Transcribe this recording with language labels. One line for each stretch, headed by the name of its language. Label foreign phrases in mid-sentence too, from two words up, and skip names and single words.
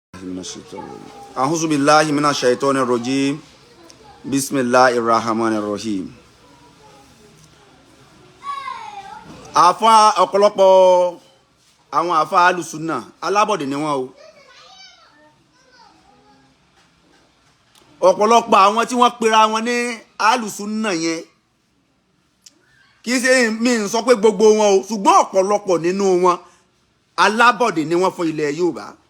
Arabic: أعوذ بالله من الشيطان الرجيم بسم الله الرحمن الرحيم.
Yoruba: Àfáà ọ̀pọ̀lọpọ̀ àwọn àfáà
Arabic: أهل السنة
Yoruba: Alabode ni wọ́n o. Ọ̀pọ̀lọpọ̀ àwọn tí wọ́n pera wọn ní
Arabic: أهل السنة
Yoruba: yẹn kì í ṣe mi ń sọ pé gbogbo wọn o, ṣùgbọ́n ọ̀pọ̀lọpọ̀ nínú wọn Alabode ni wọ́n fún ilẹ̀ Yorùbá.